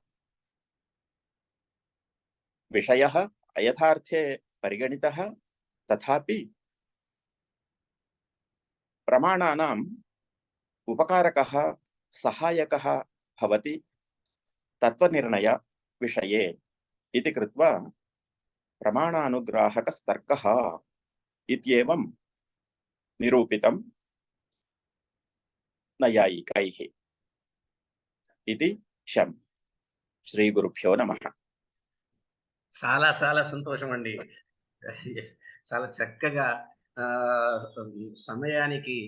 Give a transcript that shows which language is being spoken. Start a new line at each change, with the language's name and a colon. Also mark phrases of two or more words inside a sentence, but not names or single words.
Sanskrit: विषयः अयथार्थे परिगणितः तथापि प्रमाणानाम् उपकारकः सहायकः भवति तत्त्वनिर्णय विषये इति कृत्वा प्रमाणानुग्राहकस्तर्कः इत्येवं निरूपितं नैयायिकैः इति शम्। శ్రీగురుభ్యో నమః।
Telugu: చాలా చాలా సంతోషం అండి. చాలా చక్కగా సమయానికి